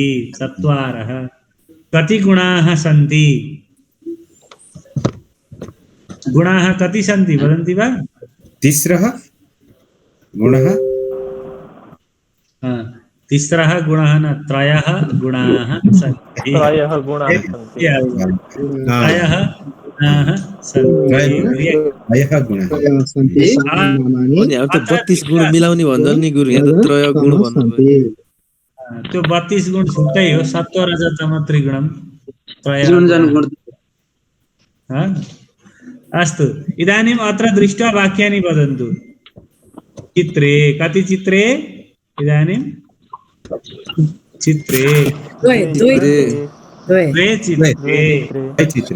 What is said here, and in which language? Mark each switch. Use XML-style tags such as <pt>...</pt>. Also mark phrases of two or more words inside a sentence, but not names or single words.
<sa>चत्वारः। कति गुणाः सन्ति? गुणाः कति सन्ति वदन्ति वा? तिस्रः गुणः। तिस्रः गुणः न, त्रयः गुणाः सन्ति। त्रयः गुणाः सन्ति।</sa> <ne>अनि अब त 32 गुण मिलाउने भन्छ नि गुरु, यहाँ त 3 गुण भन्नु। त्यो 32 गुण छुट्टै हो,</ne> <sa>सत्त्वरजतमत्रिगुणं अस्तु। इदानीम् अत्र दृष्ट्वा वाक्यानि वदन्तु। चित्रे कति चित्रे? इदानीं चित्रे द्वे चित्रे।</sa>